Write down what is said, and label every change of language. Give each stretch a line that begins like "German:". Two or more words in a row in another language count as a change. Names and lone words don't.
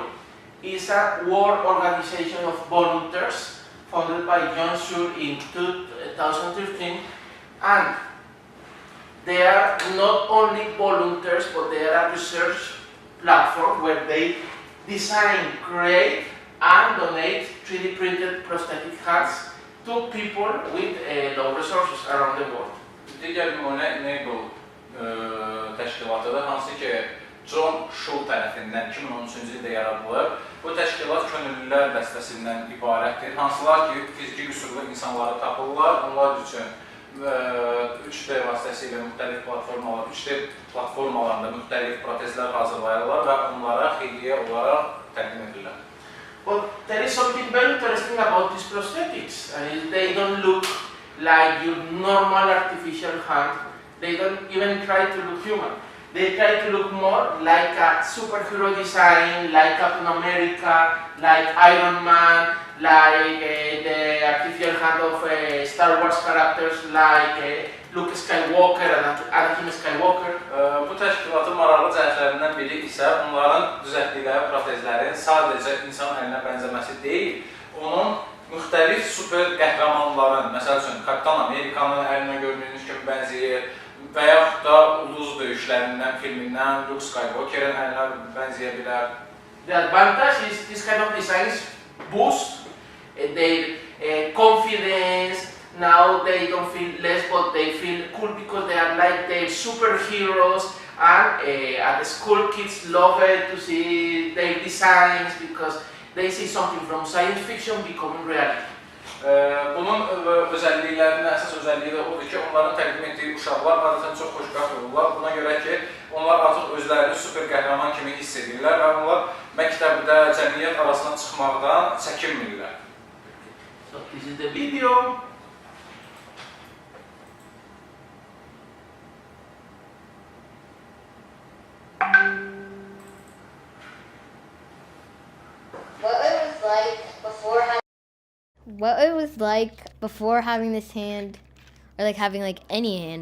English: It's a world organization of volunteers founded by John Schur in 2013, and they are not only volunteers, but they are a research platform where they design, create, and donate 3D printed prosthetic hands to people with low resources around the world.
Azerbaijani: Digər nümunə Enable təşkilatıdır, hansı ki John Schur tərəfindən 2013-cü ildə yaradılıb. Bu təşkilat könüllülər dəstəsindən ibarətdir, hansılar ki fiziki qüsurlu insanları tapırlar, onlar üçün 3D vasitəsilə müxtəlif platformalar, 3D platformalarında müxtəlif protezlər hazırlayırlar və onlara xeyriyyə olaraq təqdim edirlər.
English: But there is something very interesting about these prosthetics. They don't look like your normal artificial hand. They don't even try to look human. They try to look more like a superhero design, like Captain America, like Iron Man, like the artificial hand of Star Wars characters, like Luke Skywalker and Anakin Skywalker.
Azerbaijani: Bu təşkilatın maraqlı cəhətlərindən biri isə onların düzəltdikləri protezlərin sadəcə insan əlinə bənzəməsi deyil, onun müxtəlif super qəhrəmanların, məsəl üçün Kapitan Amerikanın əlinə gördüyünüz kimi bənzəyir və yaxud da Uluz döyüşlərindən, filmindən Luke Skywalker'ın əlinə bənzəyə bilər.
English: The advantage is this kind of designs boost their confidence. Now they don't feel less, but they feel cool because they are like their superheroes, and at the school kids love it to see their designs because they see something from science fiction becoming reality.
Azerbaijani: Bunun özəlliklərinin əsas özəlliyi də odur ki, onların təqdim etdiyi uşaqlar adətən çox xoşbəxt olurlar. Buna görə ki, onlar artıq özlərini super qəhrəman kimi hiss edirlər və onlar məktəbdə, cəmiyyət arasına çıxmaqdan çəkinmirlər.
English: So this is the video. What it was like before having this hand, or like having like any hand.